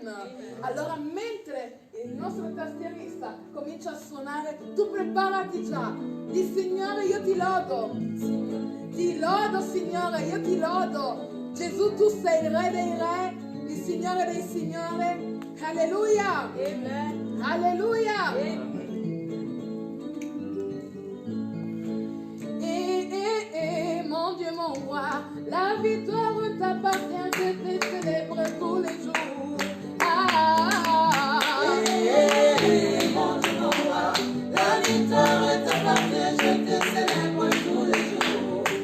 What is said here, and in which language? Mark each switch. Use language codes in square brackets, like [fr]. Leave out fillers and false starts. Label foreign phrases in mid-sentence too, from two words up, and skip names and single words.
[it] Allora, mentre il nostro tastierista comincia a suonare, tu preparati già. Di Signore, io ti lodo. Ti lodo, Signore, io ti lodo. Gesù, tu sei il Re dei Re, il Signore dei Signori. Alleluia. Amen. Alleluia. [fr] Mon Dieu, mon roi, la victoire t'appartient, je te célèbre tous les jours. Mon Dieu, mon roi, la victoire t'appartient, je te célèbre tous les jours.